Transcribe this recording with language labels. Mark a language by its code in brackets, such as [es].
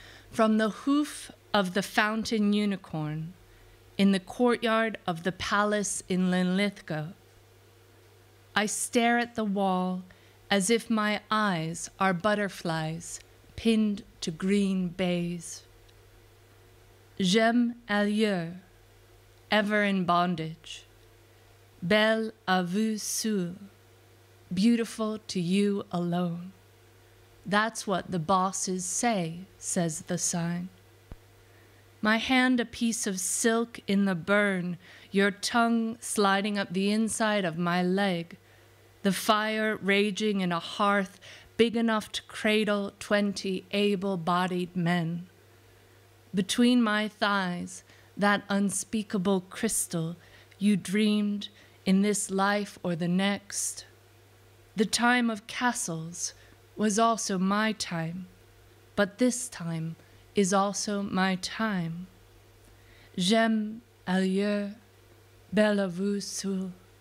[en] From the hoof of the fountain unicorn in the courtyard of the palace in Linlithgow, I stare at the wall as if my eyes are butterflies pinned to green baize. [fr] J'aime ailleurs, [en] ever in bondage. [fr] Belle à vous seul, [en] beautiful to you alone. That's what the bosses say, says the sign. My hand a piece of silk in the burn, your tongue sliding up the inside of my leg, the fire raging in a hearth big enough to cradle 20 able-bodied men. Between my thighs, that unspeakable crystal you dreamed in this life or the next. The time of castles was also my time, but this time is also my time. [fr] J'aime ailleurs, belle vous seul.